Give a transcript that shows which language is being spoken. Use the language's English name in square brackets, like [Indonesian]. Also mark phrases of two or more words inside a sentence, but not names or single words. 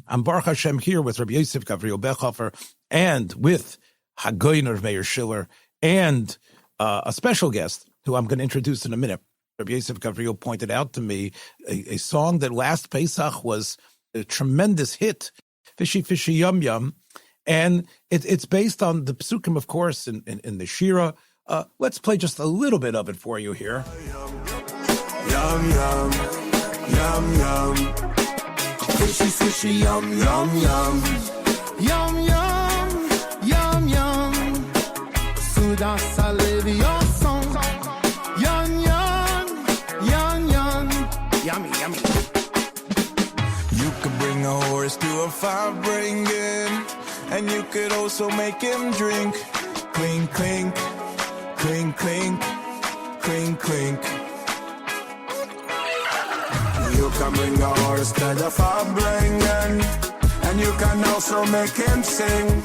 [English] I'm Baruch Hashem here with Rabbi Yosef Gabriel Berhofer and with Hagoyner Meir Schiller, and a special guest who I'm going to introduce in a minute. Rabbi Yosef Gabriel pointed out to me a song that last Pesach was a tremendous hit, Fishy Fishy Yum Yum, and it's based on the psukim, of course, in the Shira. Let's play just a little bit of it for you here. Yum, yum, yum, yum. Fishy, fishy, yum, yum, yum. Yum, yum, yum, yum. Souda salve your song. Yum, yum, yum, yum. Yummy, yummy. You could bring a horse to a fire bringing, and you could also make him drink. Clink, clink, clink, clink, clink, clink. You can bring a horse to the fire bringing, and you can also make him sing.